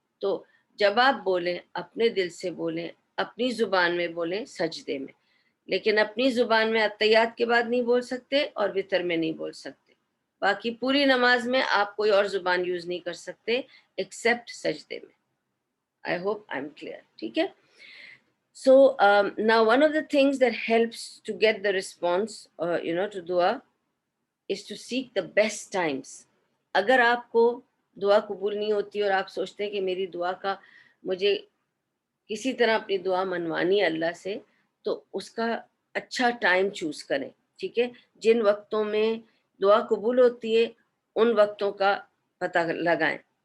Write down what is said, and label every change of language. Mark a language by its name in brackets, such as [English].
[Urdu] تو جب آپ بولیں اپنے دل سے بولیں، اپنی زبان میں بولیں سجدے میں، لیکن اپنی زبان میں اتحیات کے بعد نہیں بول سکتے اور وطر میں نہیں بول سکتے. باقی پوری نماز میں آپ کوئی اور زبان یوز نہیں کر سکتے ایکسیپٹ سجدے میں. [English] I hope I'm clear. [Urdu] ٹھیک ہے. [English] So now one of the things that helps to get the response to dua is to seek the best times. [Urdu] اگر آپ کو دعا قبول نہیں ہوتی اور آپ سوچتے ہیں کہ میری دعا کا مجھے کسی طرح اپنی دعا منوانی ہے اللہ سے، تو اس کا اچھا ٹائم چوز کریں. ٹھیک ہے. جن وقتوں میں دعا قبول ہوتی ہے ان وقتوں کا پتہ لگائیں.